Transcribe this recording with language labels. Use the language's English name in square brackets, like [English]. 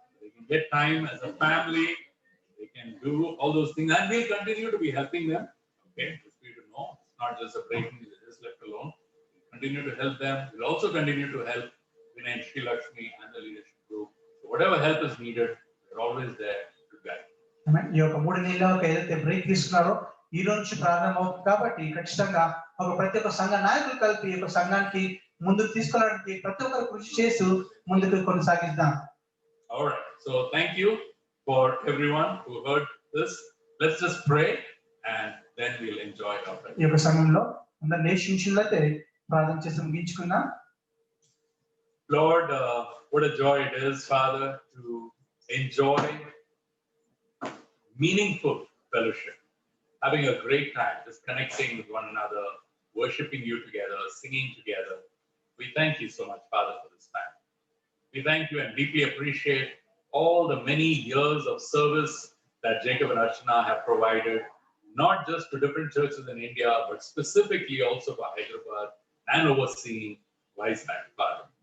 [English] They can get time as a family. They can do all those things, and we'll continue to be helping them. Okay, just for you to know, it's not just a breaking; they're just left alone. We'll continue to help them. We'll also continue to help Vinay and Sri Lakshmi and the leadership group. So whatever help is needed, we're always there to guide. [Telugu] ఈ యొక్క 3 నెలలకు ఏదైతే break తీసుకున్నారో ఈ రోజు నుంచి ప్రారంభం అవుతుంది కాబట్టి ఖచ్చితంగా ఒక ప్రతి ఒక్క సంఘ నాయకులు కలిపి ఈ యొక్క సంఘానికి ముందుకు తీసుకెళ్ళడానికి ప్రతి ఒక్కరు కృషి చేస్తూ ముందుకు కొనసాగిద్దాం. [English] All right. So thank you for everyone who heard this. Let's just pray and then we'll enjoy our prayer. [Telugu] ఈ యొక్క సమయంలో అందరూ నేర్చుకున్నట్లయితే ప్రార్థన చేసి ముగించుకుందాం. [English] Lord, what a joy it is, Father, to enjoy meaningful fellowship, having a great time, just connecting with one another, worshiping you together, singing together. We thank you so much, Father, for this time. We thank you and deeply appreciate all the many years of service that Jacob and Archana have provided, not just to different churches in India, but specifically also for Hyderabad and overseeing Wiseband, Father.